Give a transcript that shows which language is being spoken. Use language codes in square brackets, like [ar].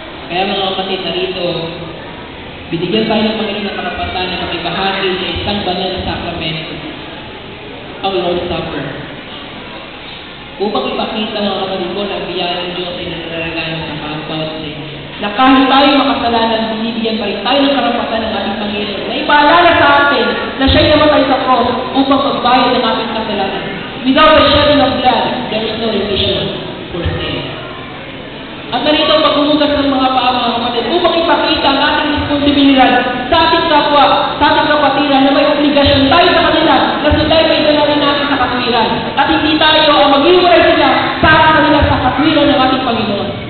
[tl] Kaya mga kapatid, narito, binigyan tayo ng Panginoon ng karapatan na makibahagi sa isang banal na sakramento, ang Lord's Supper. Upang ipakita mga kapatid ko na ang biyaya ng Diyos ay nagsalagaan sa bawat isa. Na kahit tayo makasalanan, binibigyan pa rin tayo ng karapatan ng ating Panginoon na ipaalala sa atin na siya'y namatay sa cross upang magbayad ng ating kasalanan. [en] Without the shedding of blood, there is no remission for sin. [tl] At narito paghumugas ng mga paa mga kapatid upang ipakita ang ating responsibilidad sa ating kapwa, sa ating kapatiran na may obligasyon tayo sa kanila na sila ay may dalawin natin sa katwiran. At hindi tayo ang mag-iwalay sila para kanila sa katwiran ng ating Panginoon.